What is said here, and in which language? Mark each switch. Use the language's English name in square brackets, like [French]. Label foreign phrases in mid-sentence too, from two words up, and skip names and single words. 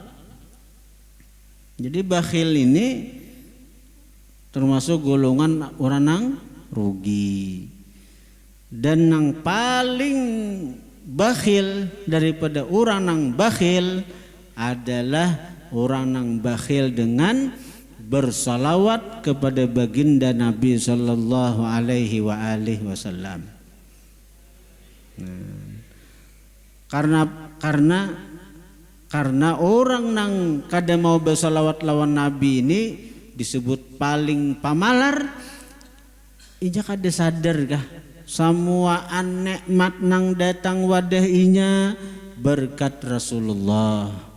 [Banjar] Jadi bakhil ini termasuk golongan orang nang rugi. Dan nang paling bakhil daripada orang nang bakhil adalah orang nang bakhil dengan bersalawat kepada baginda Nabi [Arabic] صلى الله عليه وسلم. [Banjar] Karena orang nang kada mau bersalawat lawan Nabi ini disebut paling pamalar. Ija kada sadar kah? Semua nikmat nang datang wadah inya berkat Rasulullah.